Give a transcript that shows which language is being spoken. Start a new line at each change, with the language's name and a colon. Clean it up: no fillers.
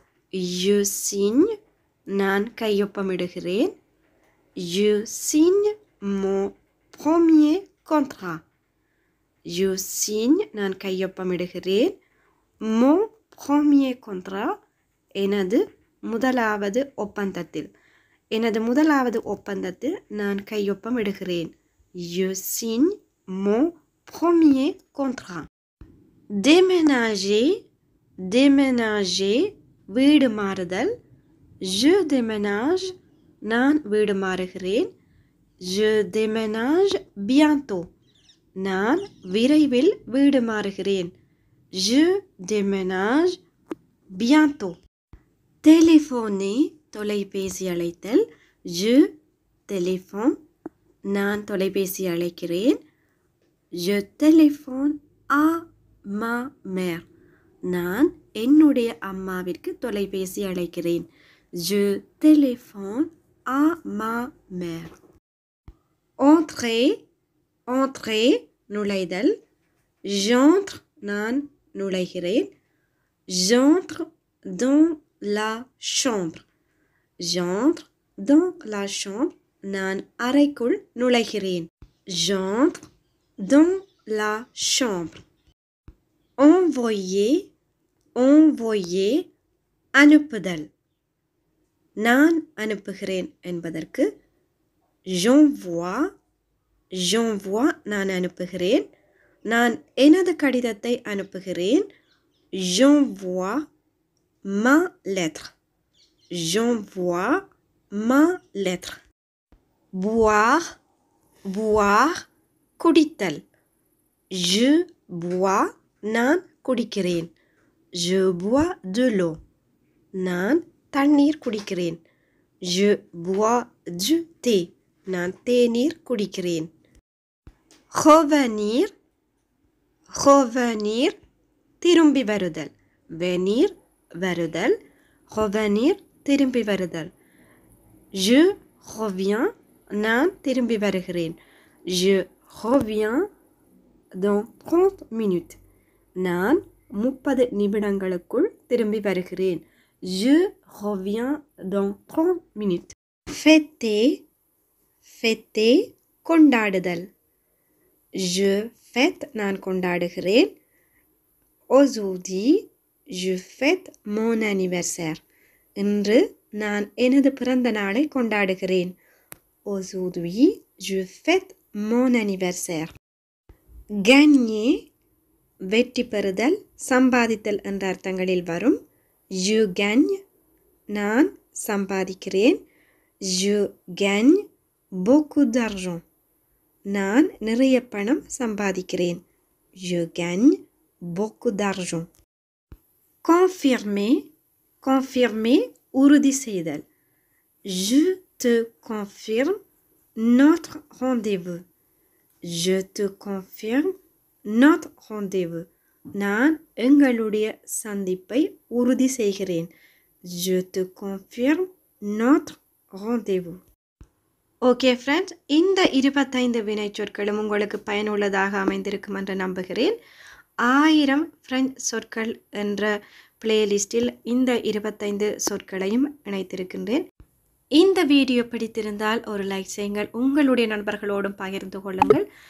French: Je signe,
Tamil: நான் கையொப்பமிடுகிறேன்.
French: Je signe mon premier contrat. Je signe,
Tamil: நான் கையொப்பமிடுகிறேன்.
French: Mon premier contrat,
Tamil: எனது முதலாவது ஒப்பந்தத்தில். எனது முதலாவது ஒப்பந்தத்தில் நான் கையொப்பமிடுகிறேன்.
French: Je signe mon premier contrat. Déménager, déménager,
Tamil: வீடு மாறுதல்.
French: Je déménage,
Tamil: நான் வீடு மாறுகிறேன்.
French: Je déménage bientôt,
Tamil: நான் விரைவில் வீடு மாறுகிறேன்.
French: Je déménage bientôt. Téléphoner,
Tamil: தொலைபேசி அழைத்தல்.
French: Je téléphone,
Tamil: நான் தொலைபேசி அழைக்கிறேன்.
French: Je téléphone à ma mère,
Tamil: நான் என்னுடைய அம்மாவிற்கு தொலைபேசி அழைக்கிறேன்.
French: Je téléphone à ma mère. Entrer, entrer,
Tamil: நுழைதல்.
French: J'entre,
Tamil: நான் நுழைகிறேன்.
French: J'entre dans la chambre. J'entre dans la chambre,
Tamil: நான் அறைக்குள் நுழைகிறேன்.
French: J'entre dans la chambre. Envoyer, envoyer,
Tamil: அனுப்புதல். நான் அனுப்புகிறேன் என்பதற்கு
French: j'envoie, j'envoie,
Tamil: நான் அனுப்புகிறேன். நான் எனது கடிதத்தை அனுப்புகிறேன்.
French: J'envoie ma lettre. J'envoie ma lettre. Boire, boire,
Tamil: குடித்தல்.
French: Je bois,
Tamil: நான் குடிக்கிறேன்.
French: Je bois de l'eau,
Tamil: நான் தண்ணீர் குடிக்கிறேன்.
French: Je bois du thé,
Tamil: நான் தேநீர் குடிக்கிறேன்.
French: Revenir, revenir,
Tamil: திரும்பி வருதல்.
French: Venir, வருதல். Revenir,
Tamil: திரும்பி வருதல்.
French: Je reviens,
Tamil: நான் திரும்பி வருகிறேன்.
French: Je reviens dans 30 minutes,
Tamil: நான் 30 நிமிடங்களுக்குள் திரும்பி வருகிறேன்.
French: Je reviens dans 30 minutes. Fêter, fêter கொண்டாடுதல். Je fête
Tamil: நான் கொண்டாடுகிறேன்.
French: Aujourd'hui je fête mon anniversaire.
Tamil: இன்று நான் எனது பிறந்த நாளை கொண்டாடுகிறேன்.
French: Aujourd'hui je fête mon anniversaire. Gagner
Tamil: வெற்றி பெறுதல் சம்பாதித்தல் என்ற அர்த்தங்களில் வரும்.
French: Je gagne
Tamil: நான் சம்பாதிக்கிறேன்.
French: Je gagne beaucoup d'argent.
Tamil: நான் நிறைய பணம் சம்பாதிக்கிறேன்.
French: Je gagne beaucoup d'argent. Confirmer confirmer
Tamil: உறுதி செய்தல்.
French: Je te confirme notre rendez-vous. Je te confirme notre rendez-vous.
Tamil: நான் எங்களுடைய சந்திப்பை உறுதி செய்கிறேன்.
French: Je te confirme notre rendez-vous.
Tamil: Okay friends, இந்த 25 வினைச்சொற்களும் உங்களுக்கு பயனுள்ளதாக அமைந்திருக்கும் என்று நம்புகிறேன். 1000 பிரெஞ்சு சொற்கள் என்ற பிளேலிஸ்டில் இந்த 25 சொற்களையும் இணைத்திருக்கின்றேன். இந்த வீடியோ பிடித்திருந்தால் ஒரு லைக் செய்யுங்கள், உங்களுடைய நண்பர்களோடும் பகிர்ந்து கொள்ளுங்கள்.